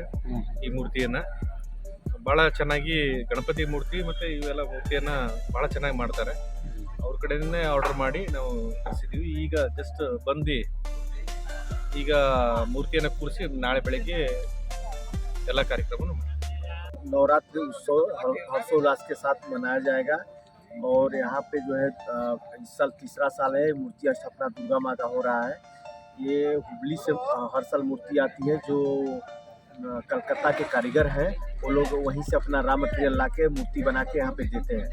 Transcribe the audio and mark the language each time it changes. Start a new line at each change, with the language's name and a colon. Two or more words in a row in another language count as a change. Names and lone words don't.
Kannada: ಈ ಮೂರ್ತಿಯನ್ನ ಭಾಳ ಚೆನ್ನಾಗಿ, ಗಣಪತಿ ಮೂರ್ತಿ ಮತ್ತು ಇವೆಲ್ಲ ಮೂರ್ತಿಯನ್ನ ಭಾಳ ಚೆನ್ನಾಗಿ ಮಾಡ್ತಾರೆ. ಅವ್ರ ಕಡೆಯಿಂದನೇ ಆರ್ಡರ್ ಮಾಡಿ ನಾವು ಕಳಿಸಿದ್ದೀವಿ. ಈಗ ಜಸ್ಟ್ ಬಂದು ಈಗ ಮೂರ್ತಿಯನ್ನು ಕೂರಿಸಿ ನಾಳೆ ಬೆಳಗ್ಗೆ ಎಲ್ಲ ಕಾರ್ಯಕ್ರಮ
Hindi: नवरात्रि उत्सव हर्षोल्लास के साथ मनाया जाएगा और यहाँ पे जो है इस साल तीसरा साल है मूर्ति स्थापना दुर्गा माता हो रहा है। ये हुबली से हर साल मूर्ति आती है। जो कलकत्ता के कारीगर हैं वो लोग वहीं से अपना
English: raw material
Hindi: ला के मूर्ति बना के यहाँ पे देते हैं।